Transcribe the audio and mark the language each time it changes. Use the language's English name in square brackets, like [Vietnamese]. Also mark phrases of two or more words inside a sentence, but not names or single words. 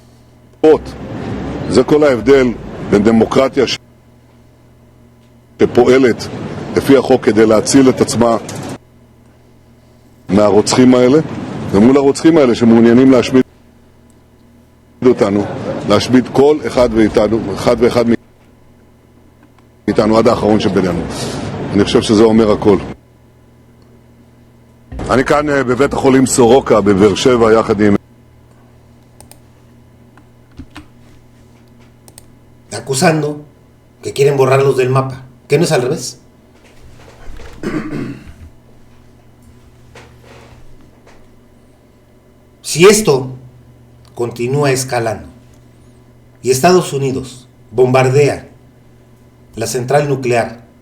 [Hebrew] זה כל ההבדל בין דמוקרטיה שפועלת לפי החוק כדי להציל את עצמה מהרוצחים האלה, ומול הרוצחים האלה שמעוניינים להשמיד אותנו, להשמיד כל אחד ואחד מאיתנו עד האחרון שבינינו. אני חושב שזה אומר הכל. אני כאן בבית החולים סורוקה בבאר שבע יחד עם [Spanish] acusando que quieren borrarlos del mapa, que no es al revés. Si esto continúa escalando y Estados Unidos bombardea la central nuclear